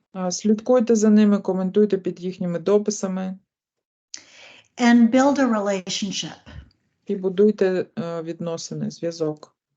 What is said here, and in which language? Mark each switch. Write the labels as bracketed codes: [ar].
[uk] Слідкуйте за ними, коментуйте під їхніми дописами. [en] And build a relationship. [uk] І будуйте відносини, зв'язок.